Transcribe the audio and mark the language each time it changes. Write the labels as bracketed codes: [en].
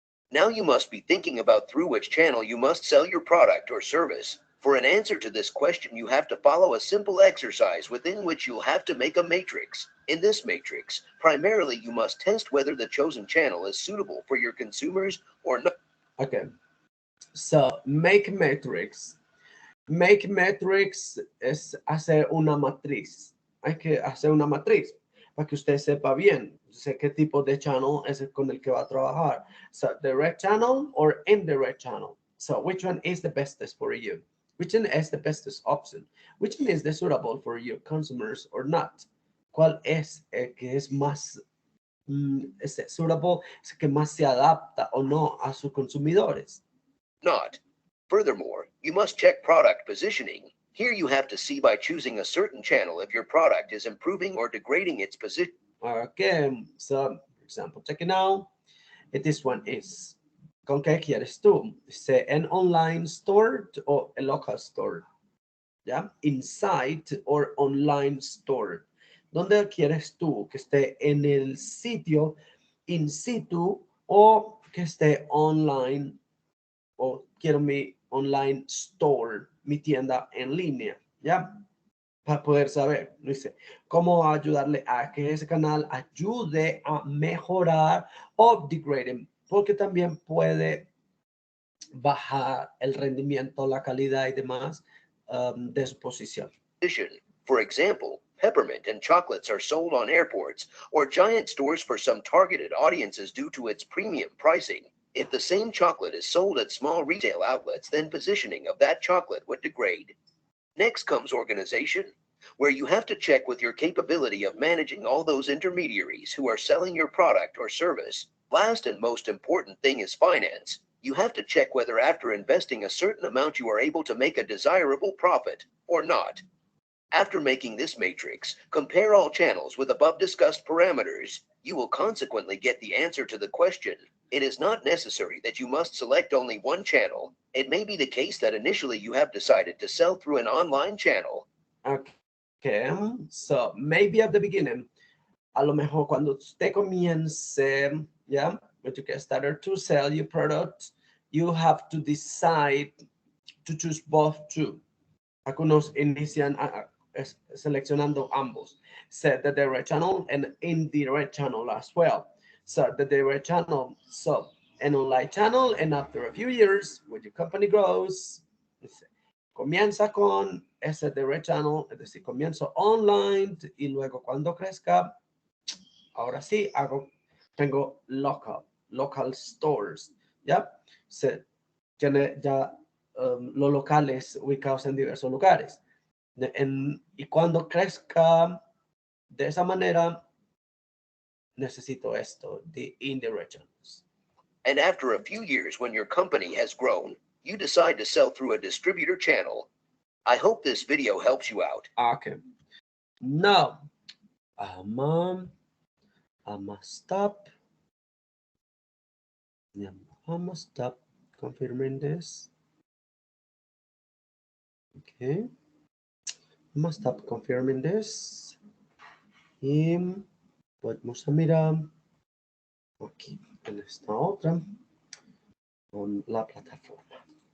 [en] Now you must be thinking about through which channel you must sell your product or service. For an answer to this question, you have to follow a simple exercise within which you'll have to make a matrix. In this matrix, primarily you must test whether the chosen channel is suitable for your consumers or not. Okay, so make matrix. [es] Make matrix es hacer una matriz. Hay que hacer una matriz para que usted sepa bien, sé qué tipo de channel es el con el que va a trabajar. [en] So direct channel or indirect channel. So which one is the bestest for you? Which one is the bestest option? Which one is the suitable for your consumers or not? [es] ¿Cuál es el que es más suitable, es el que más se adapta o no a sus consumidores? [en] Not. Furthermore, you must check product positioning. Here you have to see by choosing a certain channel if your product is improving or degrading its position. Okay, so for example, check it out. This one is, [es] ¿con qué quieres tú? ¿Sea [en] an online store [es] o [en] a local store? [es] ¿Ya? [en] Inside or online store. [es] ¿Dónde quieres tú que esté en el sitio in situ o que esté online? O quiero mi online store, mi tienda en línea, ¿ya? Para poder saber, dice, cómo ayudarle a que ese canal ayude a mejorar o degrade, porque también puede bajar el rendimiento, la calidad y demás de su posición. [en] For example, peppermint and chocolates are sold on airports or giant stores for some targeted audiences due to its premium pricing. If the same chocolate is sold at small retail outlets, then positioning of that chocolate would degrade. Next comes organization, where you have to check with your capability of managing all those intermediaries who are selling your product or service. Last and most important thing is finance. You have to check whether after investing a certain amount you are able to make a desirable profit or not. After making this matrix, compare all channels with above discussed parameters. You will consequently get the answer to the question. It is not necessary that you must select only one channel. It may be the case that initially you have decided to sell through an online channel. Okay, so maybe at the beginning, [es] a lo mejor cuando usted comience, [en] yeah, when you get started to sell your product, you have to decide to choose both too. [es] Algunos inician seleccionando ambos. [en] Set the direct channel and indirect channel as well. So the direct channel, so an online channel, and after a few years, when your company grows, [es] comienza con ese direct channel, es decir, comienzo online y luego cuando crezca, ahora sí tengo local stores, ¿ya? Se tiene ya los locales ubicados en diversos lugares. Y cuando crezca de esa manera, necesito esto, [en] the indirect channels. And after a few years, when your company has grown, you decide to sell through a distributor channel. I hope this video helps you out. Okay. Now, I'm stop. Yeah, I'm stop confirming this. Okay. I'm stop confirming this. [es] Y podemos mirar aquí en esta otra con la plataforma.